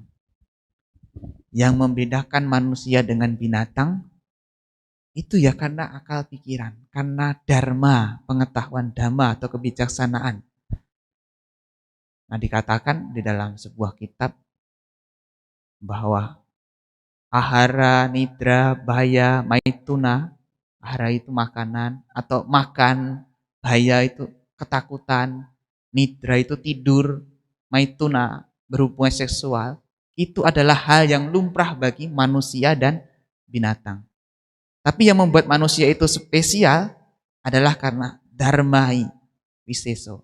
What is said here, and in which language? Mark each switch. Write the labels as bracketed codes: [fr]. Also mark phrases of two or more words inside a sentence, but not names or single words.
[id] Yang membedakan manusia dengan binatang itu ya karena akal pikiran, karena dharma, pengetahuan dhamma atau kebijaksanaan. Nah, dikatakan di dalam sebuah kitab bahwa [sa] ahara, nidra, bhaya, maituna, [id] ahara itu makanan, atau makan, bhaya itu ketakutan, nidra itu tidur, maituna berhubungan seksual, itu adalah hal yang lumrah bagi manusia dan binatang. Tapi yang membuat manusia itu spesial adalah karena [sa] dharmai wiseso.